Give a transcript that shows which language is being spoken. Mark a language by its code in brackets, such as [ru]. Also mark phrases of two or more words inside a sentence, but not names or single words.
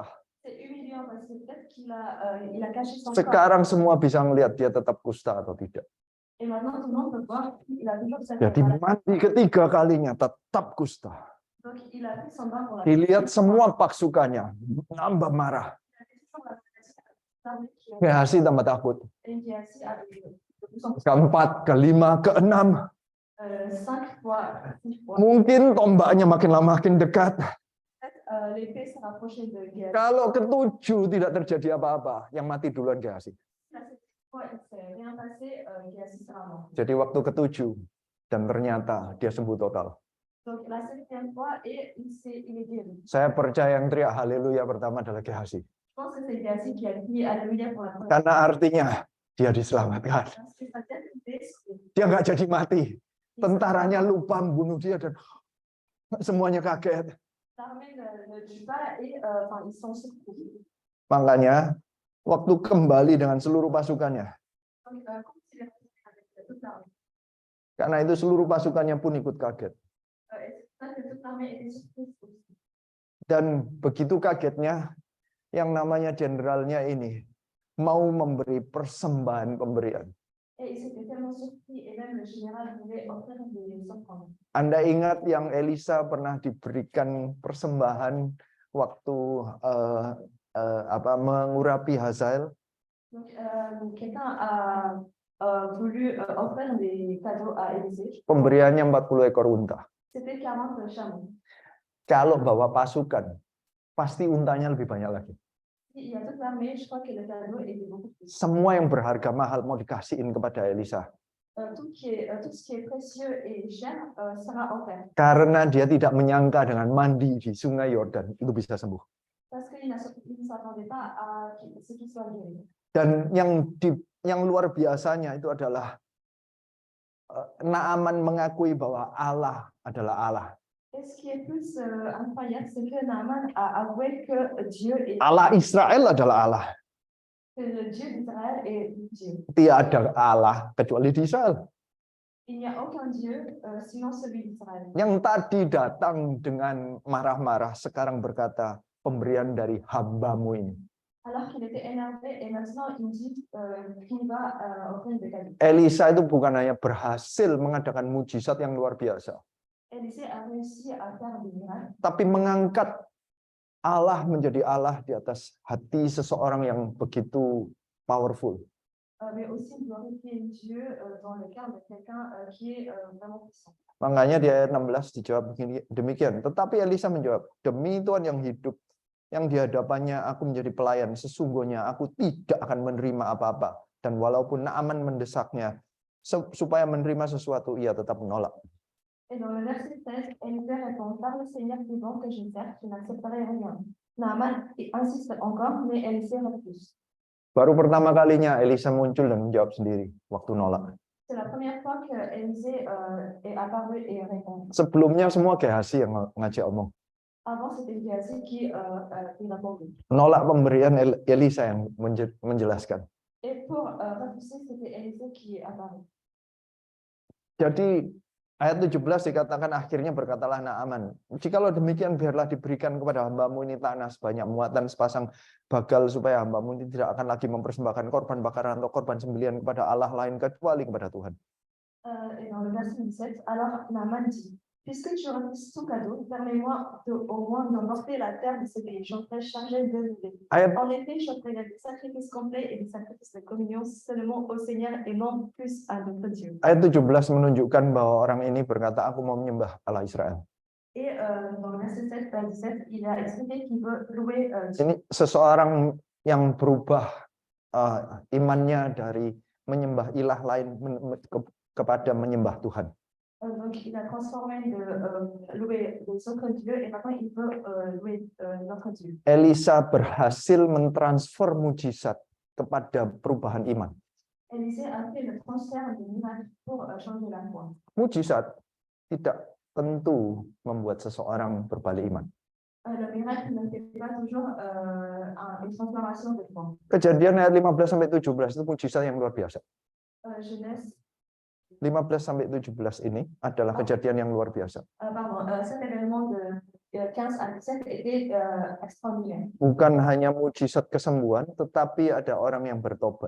[fr] C'est humiliant parce que peut-être qu'il a caché son corps. [id] Sekarang semua bisa melihat dia tetap kusta atau tidak. [fr] Et maintenant, tout le monde peut voir qu'il a toujours cette [id] Jadi mandi ketiga kalinya tetap kusta. [fr] Donc, il a pris son bain pour la [id] Dilihat semua pasukannya, nambah marah. Gehazi tambah takut. [fr] Et qui est assis avec de plus en plus. [id] Keempat, kelima, keenam. [fr] 5 fois, 6 fois. [id] Mungkin tombaknya makin lama makin dekat. [fr] L'épée s'est rapprochée de Géhazi. [id] Kalau ketujuh tidak terjadi apa-apa, yang mati duluan Gehazi. [fr] La 7e fois, il ne s'est rien passé, Géhazi sera mort. [id] Jadi waktu ketujuh, dan ternyata dia sembuh total. [fr] Donc, la 7e fois, et il est guéri. [id] Saya percaya yang teriak haleluya pertama adalah Gehazi. [fr] Je pense que c'est Géhazi qui a crié Alléluia pour la première fois. [id] Karena artinya dia diselamatkan. [fr] Parce que ça vient d'être sauvé. [id] Dia nggak jadi mati. Tentaranya lupa membunuh dia dan semuanya kaget. [fr] L'armée ne tue pas et ils sont surpris. [id] Makanya waktu kembali dengan seluruh pasukannya. [fr] Donc, comme il est revenu avec toute l'armée. [id] Karena itu seluruh pasukannya pun ikut kaget. [fr] Et c'est ça que toute l'armée était surprise aussi. [id] Dan begitu kagetnya, yang namanya jenderalnya ini mau memberi persembahan pemberian. [fr] Et il s'était tellement surpris, et même le général voulait offrir des offrandes. [id] Anda ingat yang Elisa pernah diberikan persembahan waktu mengurapi Hazael? [fr] Donc, quelqu'un a voulu offrir des cadeaux à Élisée. [id] Pemberiannya 40 ekor unta. [fr] C'était 40 chameaux. [id] Kalau bawa pasukan, pasti untanya lebih banyak lagi. [fr] Il y a toute l'armée, je crois que le cadeau était beaucoup plus. [id] Semua yang berharga mahal mau dikasihin kepada Elisa. [fr] Tout ce qui est précieux et cher sera offert. [id] Karena dia tidak menyangka dengan mandi di Sungai Yordan itu bisa sembuh. [fr] Parce qu'il ne s'attendait pas à ce qu'il soit guéri. [id] Dan yang luar biasanya itu adalah Naaman mengakui bahwa Allah adalah Allah. [fr] Et ce qui est plus incroyable, c'est que Naaman a avoué que Dieu est [id] Allah Israel adalah Allah. [fr] que le Dieu d'Israël est Dieu. [id] Tiada Allah kecuali di Israel. [fr] Il n'y a aucun Dieu sinon celui d'Israël. [id] Yang tadi datang dengan marah-marah sekarang berkata, pemberian dari hambamu ini. [fr] Alors qu'il était énervé et maintenant il dit qu'il va offrir des cadeaux. [id] Elisa itu bukan hanya berhasil mengadakan mujizat yang luar biasa, [fr] Élisée a réussi à faire des miracles, [id] tapi mengangkat Allah menjadi Allah di atas hati seseorang yang begitu powerful. [fr] mais aussi glorifier Dieu dans le cœur de quelqu'un qui est vraiment puissant. [id] Makanya di ayat 16 dijawab demikian. Tetapi Elisa menjawab, demi Tuhan yang hidup, yang di hadapannya aku menjadi pelayan, sesungguhnya aku tidak akan menerima apa-apa. Dan walaupun Naaman mendesaknya supaya menerima sesuatu, ia tetap menolak. [fr] Et dans le verset 16, Élisée répond, par le Seigneur vivant que je sers, je n'accepterai rien. Naaman insiste encore, mais Élisée refuse. [id] Baru pertama kalinya Elisa muncul dan menjawab sendiri waktu nolak. [fr] C'est la première fois que Élisée est apparu et répond. [id] Sebelumnya semua Gehazi yang ngajak omong. [fr] Avant, c'était Géhazi qui répondait. [id] Nolak pemberian Elisa yang menjelaskan. [fr] Et pour refuser, c'était Élisée qui est apparu. [id] Jadi ayat 17 dikatakan akhirnya berkatalah Naaman, jikalau demikian biarlah diberikan kepada hambamu ini tanah sebanyak muatan sepasang bagal supaya hambamu ini tidak akan lagi mempersembahkan korban bakaran atau korban sembelihan kepada Allah lain kecuali kepada Tuhan. [fr] Et dans le verset 17, alors Naaman dit, Puisque tu refuses tout cadeau, permets-moi au moins d'emporter la terre de ce pays. J'en serai chargé de l'aider. [id] Ayat [fr] En effet, j'offrirai des sacrifices complets et des sacrifices de communion seulement au Seigneur et non plus à notre Dieu. [id] ayat 17 menunjukkan bahwa orang ini berkata, aku mau menyembah Allah Israel. [fr] Et dans le verset 7 à 17, il a expliqué qu'il veut louer Dieu. [id] Ini seseorang yang berubah imannya dari menyembah ilah lain kepada menyembah Tuhan. [fr] Donc, il a transformé de louer les autres dieux et maintenant il veut louer notre Dieu. [id] Elisa berhasil mentransfer mujizat kepada perubahan iman. [fr] Élisée a fait le transfert de miracles pour changer la foi. [id] Mujizat tidak tentu membuat seseorang berbalik iman. [fr] Le miracle ne fait pas toujours une transformation de foi. [id] Kejadian ayat 15-17 itu mujizat yang luar biasa. [fr] Genèse [id] 15-17 ini adalah kejadian yang luar biasa. [fr] Cet événement de 15 à 17 était extraordinaire. [id] Bukan hanya mujizat kesembuhan, tetapi ada orang yang bertobat.